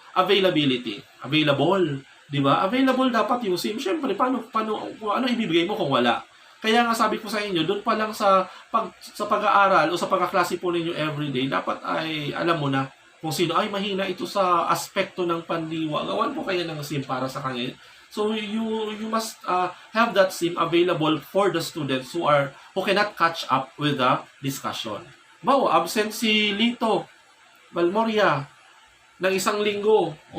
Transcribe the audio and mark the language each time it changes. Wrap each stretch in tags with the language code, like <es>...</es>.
<en>Availability. Available. Di ba? Available dapat yung SIM.</en> <tl>Siyempre, ano ibibigay mo kung wala? Kaya nga sabi ko sa inyo, doon pa lang sa pag-aaral o sa pagkaklase po ninyo everyday, dapat ay alam mo na kung sino ay mahina ito sa aspekto ng pandiwa. Gawan po kayo ng SIM para sa kanya.</tl> <en>So you must have that SIM available for the students who cannot catch up with the discussion.</en> <tl>Absent si Lito Balmoria ng isang linggo.</tl>